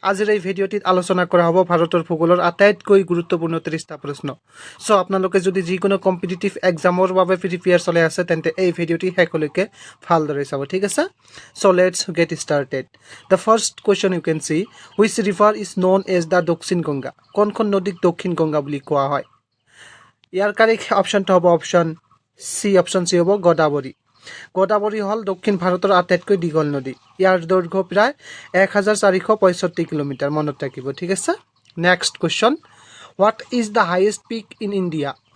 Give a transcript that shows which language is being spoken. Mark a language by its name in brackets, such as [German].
[Assamese] আজিৰ এই ভিডিঅ'টিত আলোচনা কৰা হ'ব ভাৰতৰ ভূগোলৰ আটাইতকৈ গুৰুত্বপূৰ্ণ 30টা প্ৰশ্ন। সো আপোনালোকে যদি যিকোনো কম্পিটিটিভ এক্সামৰ বাবে প্ৰিপেয়াৰ চলাই আছে তেন্তে এই ভিডিঅ'টি শেষলৈকে ভালদৰে চাব, ঠিক আছে? [English] So let's get started. The first question you can see, which river is known as the Dakshin Ganga? [Assamese] কোনখন নদীক দক্ষিণ গংগা বুলি কোৱা হয়? ইয়াৰ কাৰেক্ট অপশ্যনটো হ'ব অপশ্যন চি হ'ব গোদাবৰী। গোদাবৰী হ'ল দক্ষিণ ভাৰতৰ আটাইতকৈ দীঘল নদী। ইয়াৰ দৈৰ্ঘ্য প্ৰায় 1465 কিলোমিটাৰ, মনত ৰাখিব, ঠিক আছে? [English] Next question, what is the highest peak in India?